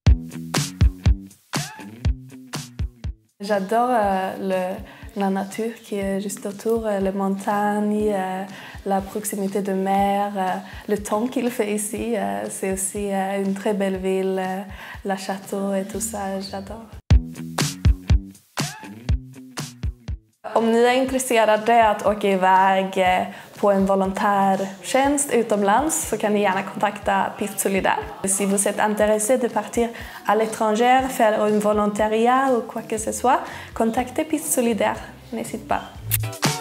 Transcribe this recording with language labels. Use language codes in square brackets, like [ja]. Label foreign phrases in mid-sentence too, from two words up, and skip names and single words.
[fr] J'adore la nature qui est juste autour, les montagnes, la proximité de mer, le temps qu'il fait ici. C'est aussi une très belle ville, le château et tout ça, j'adore. [sv] Om ni är intresserade att åka iväg på en volontärtjänst utomlands så kan ni gärna kontakta Piste Solidaire. [fr] Si vous êtes intéressé de partir à l'étranger, faire un volontariat ou quoi que ce soit, contactez Piste Solidaire. N'hésitez pas.